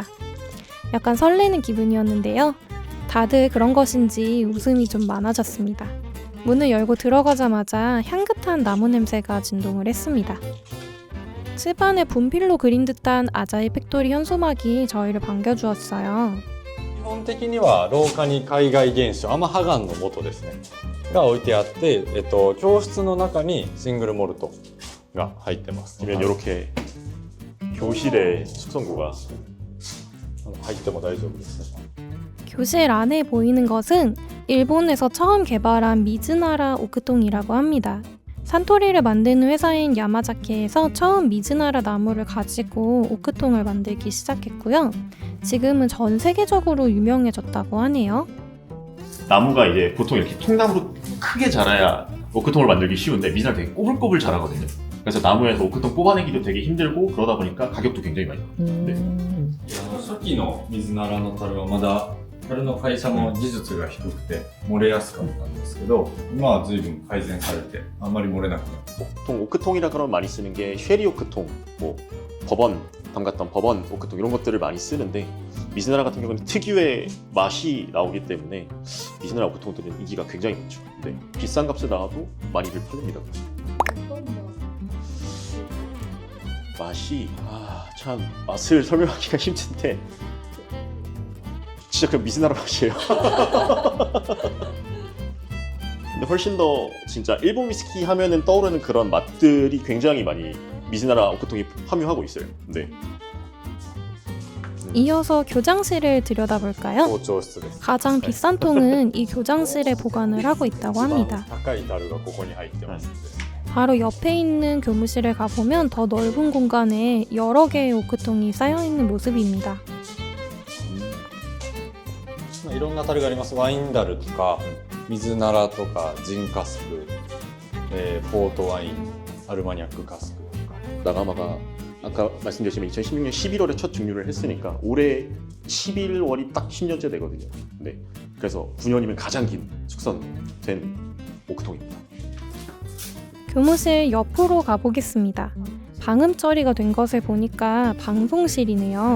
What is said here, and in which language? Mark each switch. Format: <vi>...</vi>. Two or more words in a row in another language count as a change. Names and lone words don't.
<ko>약간 설레는 기분이었는데요. 다들 그런 것인지 웃음이 좀 많아졌습니다. 문을 열고 들어가자마자 향긋한 나무 냄새가 진동을 했습니다. 집안에 분필로 그린 듯한 아자이 팩토리 현수막이 저희를 반겨주었어요.</ko> <ja>基本的には廊下に海外原酒アマハガンの素ですねが置いてあって、教室の中にシングルモルトが入ってます。</ja> <ko>그러면 이렇게 교실에 숙성고가</ko> <ja>入っても大丈夫ですね。</ja> <ko>교실 안에 보이는 것은 일본에서 처음 개발한 미즈나라 오크통이라고 합니다. 산토리를 만드는 회사인 야마자키에서 처음 미즈나라 나무를 가지고 오크통을 만들기 시작했고요. 지금은 전 세계적으로 유명해졌다고 하네요. 나무가 이제 보통 이렇게 통나무로 크게 자라야 오크통을 만들기 쉬운데 미즈나라 되게 꼬불꼬불 자라거든요. 그래서 나무에서 오크통 뽑아내기도 되게 힘들고 그러다 보니까 가격도 굉장히 많이 나와요.</ko> <ja>初期の水ならの樽はまだ樽の会社の技術が低くて漏れやすかったんですけど、今は随分改善されてあんまり漏れなくなって</ja> <ko>보통 오크통이라 그러면 많이 쓰는 게 쉐리 오크통, 뭐 버번 담갔던 버번 오크통 이런 것들을 많이 쓰는데 미즈나라 같은 경우는 특유의 맛이 나오기 때문에 미즈나라 오크통들은 인기가 굉장히 많죠. 네, 비싼 값에 나와도 많이들 팔립니다. 맛이 참 맛을 설명하기가 힘든데 진짜 그 미즈나라 맛이에요. 근데 훨씬 더 진짜 일본 위스키 하면은 떠오르는 그런 맛들이 굉장히 많이 미즈나라 오크통이 함유하고 있어요. 네. 이어서 교장실을 들여다볼까요?</ko> <ja>校長室です。</ja> <ko>가장 비싼 통은 이 교장실에 보관을 하고 있다고 합니다.</ko> <ja>高い樽がここに入ってますんで。</ja> <ko>바로 옆에 있는 교무실에 가보면 더 넓은 공간에 여러 개의 오크통이 쌓여있는 모습입니다.</ko> <ja>いろんな樽があります。ワイン樽とか水ならとかジンカスク、ポートワイン、アルマニャックカスクとか</ja> <ko>나가마가 아까 말씀드렸지만 2016년 11월에 첫 증류를 했으니까 올해 11월이 딱 10년째 되거든요. 네. 그래서 9년이면 가장 긴 숙성된 오크통입니다. 교무실 옆으로 가보겠습니다. 방음 처리가 된 것을 보니까 방송실이네요.</ko>